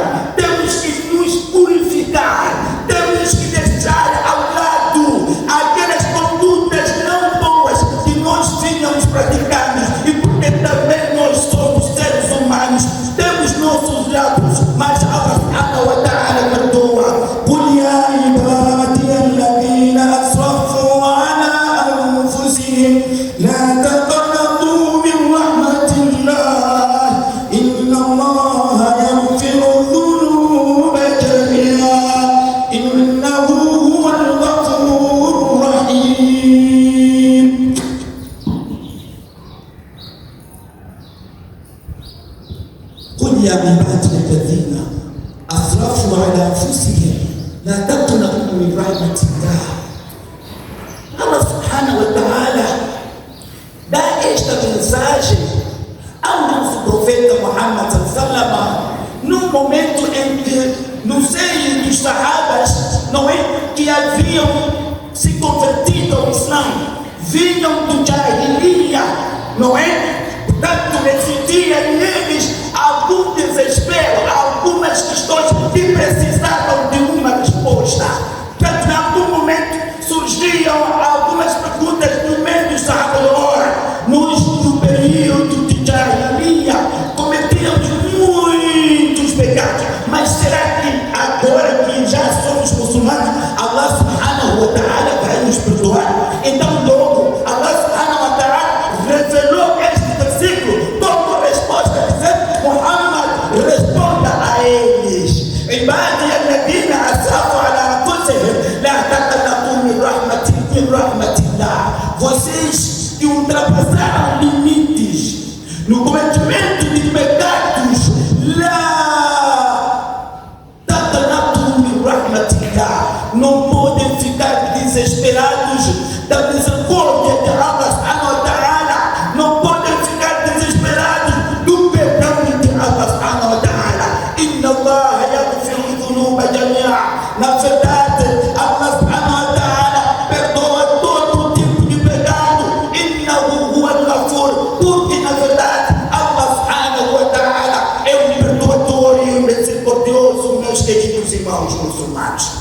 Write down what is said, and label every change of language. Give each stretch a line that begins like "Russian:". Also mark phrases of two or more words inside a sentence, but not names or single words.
Portuguese: Temos que nos purificar, temos que deixar ao lado aquelas condutas não boas que nós vínhamos praticando, e porque também nós somos seres humanos, temos nossos lados, mas Allah
Arabic: سبحانه وتعالى
Portuguese: perdoa.
Arabic: قل يا عبادي الذين أسرفوا على أنفسهم لا تقنطوا من رحمة الله إن الله يغفر الذنوب جميعا إنه هو الغفور الرحيم. قل يا عبادي الذين أسرفوا على أنفسهم لا تقنطوا من رحمة الله.
Portuguese: Allah
Arabic: سبحانه وتعالى
Portuguese: dá esta mensagem ao nosso profeta Muhammad
Arabic: صلى الله عليه وسلم
Portuguese: num momento em que no seio dos sahabas, não é, que haviam se convertido ao Islã, vinham do Jahiliya, não é? Portanto, existia neles algum desespero, algumas questões que precisavam de uma resposta. Portanto, em algum momento surgiam algumas perguntas no meio dos sahabas. Ora, nós no período de Jahiliya cometíamos muitos pecados, mas será que agora que já somos muçulmanos, Allah
Arabic: سبحانه وتعالى
Portuguese: vai nos perdoar? Então logo Allah
Arabic: سبحانه وتعالى
Portuguese: revelou este versículo como resposta, dizendo: Muhammad, responda a eles.
Arabic: عبادي الذين أسرفوا على أنفسهم لا تقنطوا من رحمة الله.
Portuguese: Vocês que ultrapassaram limites no cometimento de pecados, não podem ficar desesperados da misericórdia de Allah
Arabic: سبحانه وتعالى,
Portuguese: não podem ficar desesperados do perdão de Allah
Arabic: سبحانه وتعالى. إن الله يغفر الذنوب جميعا.
Portuguese: Na verdade, Allah
Arabic: سبحانه وتعالى
Portuguese: perdoa todo tipo de pecado.
Arabic: إنه هو الغفور.
Portuguese: Porque na verdade Allah
Arabic: سبحانه وتعالى
Portuguese: é um perdoador e um misericordioso, meus queridos irmãos muçulmanos.